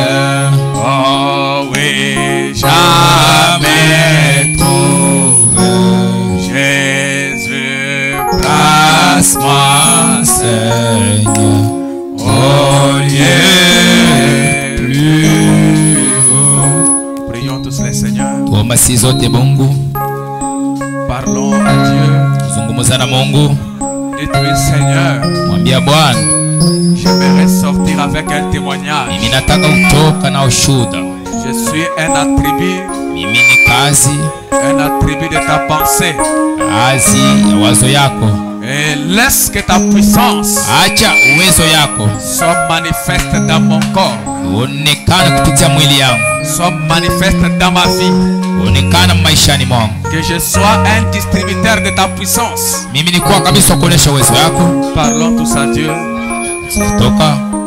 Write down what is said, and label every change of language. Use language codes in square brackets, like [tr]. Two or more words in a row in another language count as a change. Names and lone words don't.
[fr] Oh oui, jamais trouvé. Jésus, place-moi, Seigneur, au lieu plus haut. Prions tous les seigneurs. [sw] Tuomasi zote Mungu, [fr] Parlons à Dieu. [sw] zungumza na Mungu, [fr] Dites-lui, Seigneur, [sw] mwambia Bwana, [fr] j'aimerais sortir avec un témoignage. [sw] mimi nataka utoka na ushuhuda. [fr] Je suis un attribut, [sw] Mimi ni kazi [fr] de ta pensée. [sw] ya wazo yako. [fr] Et laisse que ta puissance [sw] Acha uwezo yako [fr] soit manifeste dans mon corps, [sw] uonekane kupitia mwili yangu, [fr] soit manifeste dans ma vie. [sw] uonekane maishani mwangu. [fr] Que je sois un distributeur de ta puissance. [sw] Mimi ni kwa kabisa kuonesha uwezo yako. [fr] Parlons tous à Dieu. [sw] Toka